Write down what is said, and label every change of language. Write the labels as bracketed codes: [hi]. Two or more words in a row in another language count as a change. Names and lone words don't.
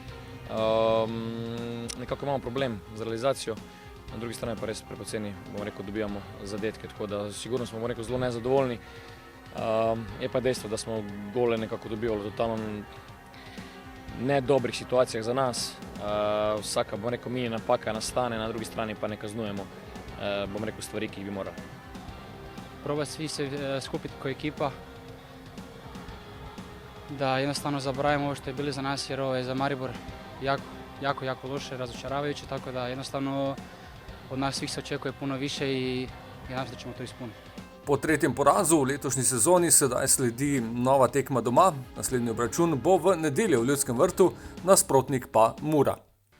[sl] Nekako imamo problem z realizacijo, na drugi strani pa res prepoceni, dobijamo zadetke, tako da sigurno smo zelo nezadovoljni. Je pa dejstvo, da smo gole nekako dobivali v totalno ne dobrih situacijah za nas. Vsaka mini napaka nastane, na drugi strani pa ne kaznujemo stvari, ki jih bi morali. [hr] Proba svi se skupiti kao ekipa, da jednostavno zaboravimo ovo što je bilo za nas, jer ovo je za Maribor jako loše, razočaravajuće, tako da jednostavno od nas svih se očekuje puno više i nadam se da ćemo to ispuniti. [sl] Po tretjem porazu v letošnji sezoni sedaj sledi nova tekma doma. Naslednji obračun bo v nedeljo v Ljudskem vrtu, nasprotnik pa Mura.